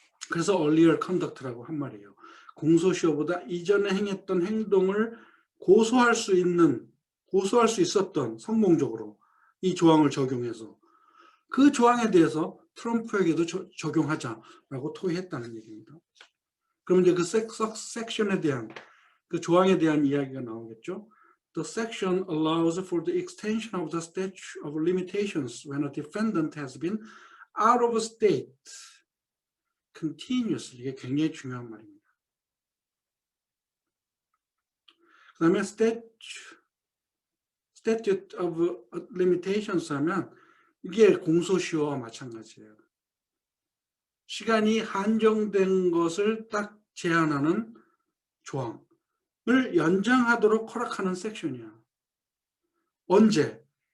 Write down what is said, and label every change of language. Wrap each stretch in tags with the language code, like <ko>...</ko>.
<ko>그래서 earlier conduct라고 한 말이에요. 공소시효보다 이전에 행했던 행동을 고소할 수 있었던, 성공적으로 이 조항을 적용해서 그 조항에 대해서 트럼프에게도 적용하자라고 토의했다는 얘기입니다. 그럼 이제 그 섹션에 대한, 그 조항에 대한 이야기가 나오겠죠.</ko> <en>The section allows for the extension of the statute of limitations when a defendant has been out of state continuously.</en> <ko>이게 굉장히 중요한 말입니다. 그 다음에 statute of limitations 하면 이게 공소시효와 마찬가지예요. 시간이 한정된 것을 딱 제한하는 조항을 연장하도록 허락하는 섹션이야. 언제?</ko>